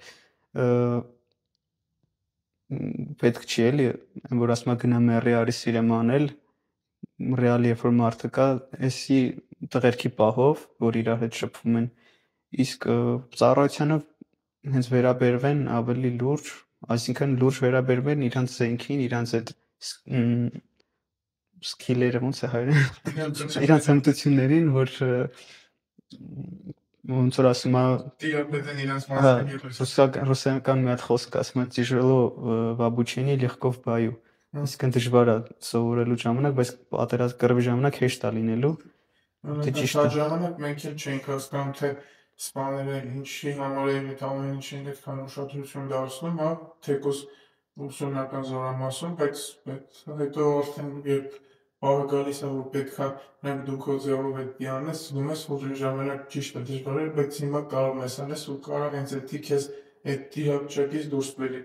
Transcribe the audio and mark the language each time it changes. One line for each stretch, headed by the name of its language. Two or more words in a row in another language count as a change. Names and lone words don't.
Armenian: պետք չի էլի, որ ասում գնա մեռի արի սիրեմ անել, ռեալ երբ որ մարդը կա, էսի տղերքի պահով, որ իրար հետ շփվում են, իսկ ծառայությանը հենց վերաբերվեն ավելի լուրջ, այսինքն լուրջ վերաբերվեն իրանց զենքին, իրանց այդ սկիլերը ոնց է հայերեն, իրանց հմտություններին, որ ոնց որ ասում է տիրապետեն իրանց մասնագիտությունը։ ռուսական մի հատ խոսք ասում է
Russian: тяжело в обучении, легко в бою։
Armenian: Իսկն դժվար է սովորելու ժամանակ, բայց պատերազմ կռվի ժամանակ հեշտ է լինելու։ Դե ճիշտ է։ Այդ ժամանակ մենք էլ չենք հասկանում, թե սպաները ինչի համար են այդ ամեն ինչին այդքան ուշադրություն դարձնում, հա, թեկուզ ուսումնական զորամասում, բայց հետո արդեն երբ բավը գալիս է, որ պետքա մենք դու քո ձևով այդ պիանես, զգում ես, որ այն ժամանակ ճիշտ է դժվար էր, բայց հիմա կարող ես անես ու կարող հենց էդի քեզ այդ տիրապետից դուրս բերի։